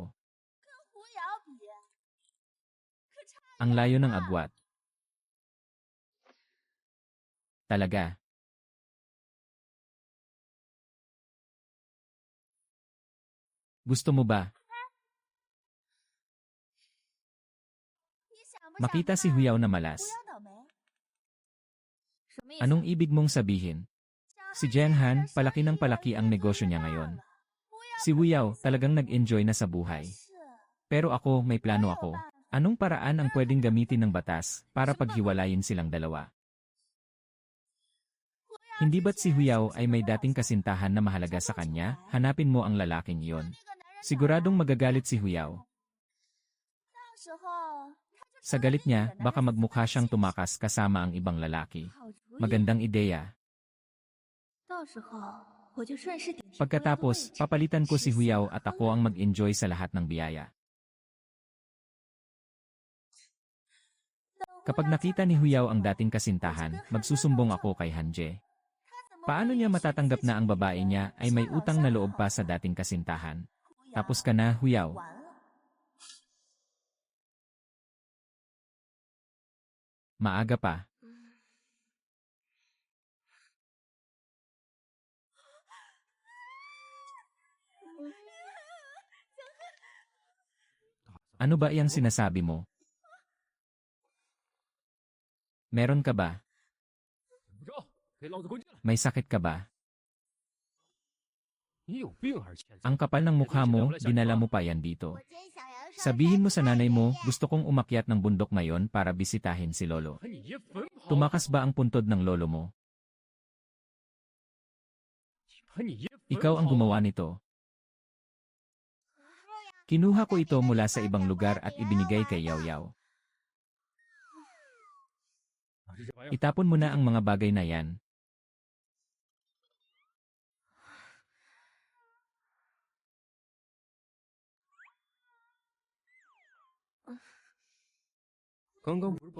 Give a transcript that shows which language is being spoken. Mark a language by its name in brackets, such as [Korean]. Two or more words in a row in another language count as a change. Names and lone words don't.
[Chinese] 胡瑶比，可差 [Filipino] Ang layo ng agwat. Talaga. Gusto mo ba? [Chinese] 你想不想 [Filipino] Makita si [Chinese] 看 [Filipino] Huyao na malas. [Chinese] 胡瑶倒霉？什么意思？ [Filipino] Anong ibig mong sabihin? Si Jiang Han, palaki ng palaki ang negosyo niya ngayon. Si Huyao, talagang nag-enjoy na sa buhay. [Chinese] 是， [Filipino] Pero ako, may plano ako. Anong paraan ang pwedeng gamitin ng batas para paghiwalayin silang dalawa? Hindi ba't si Huyao ay may dating kasintahan na mahalaga sa kanya? Hanapin mo ang lalaking iyon. [Chinese] 那个男人 [Filipino] Siguradong magagalit si Huyao. [Chinese] 到时候他就 [Filipino] Sa [Chinese] 成了 [Filipino] galit [Chinese] 另一 [Filipino] niya, [Chinese] 个男 [Filipino] baka [Chinese] 人 [Filipino] magmukha siyang tumakas kasama ang ibang lalaki. [Chinese] 好主意。 [Filipino] Magandang ideya. [Chinese] 到时候我就顺势顶替 [Filipino] Pagkatapos, papalitan ko si Huyao at ako ang mag-enjoy sa lahat ng biyaya. Kapag nakita ni Huyao ang dating kasintahan, magsusumbong ako kay Hanje. Paano niya matatanggap na ang babae niya ay may utang na loob pa sa dating kasintahan? Tapos ka na, Huyao. [Chinese] 完了。 [Filipino] Maaga pa. Ano ba iyang sinasabi mo? Meron ka ba? [Chinese] 怎么着？给老子滚进来！ [Filipino] May sakit ka ba? [Chinese] 你有病还是欠揍？ [Filipino] Ang kapal ng mukha mo, dinala mo pa yan dito. [Chinese] 我真想要上 [Filipino] Sabihin mo [Chinese] 山 [Filipino] sa nanay mo, [Chinese] 去 [Filipino] gusto kong umakyat ng bundok ngayon para bisitahin si Lolo. [Chinese] 和你爷坟跑！ [Filipino] Tumakas ba ang puntod ng lolo mo? [Chinese] 和你爷坟 [Filipino] Ikaw ang [Chinese] 跑 [Filipino] gumawa nito. Kinuha ko ito mula sa ibang lugar at ibinigay kay Yao Yao. [Chinese] 啊这玩意儿 [Filipino] Itapon mo na ang mga bagay na yan. [Chinese] 刚刚不是报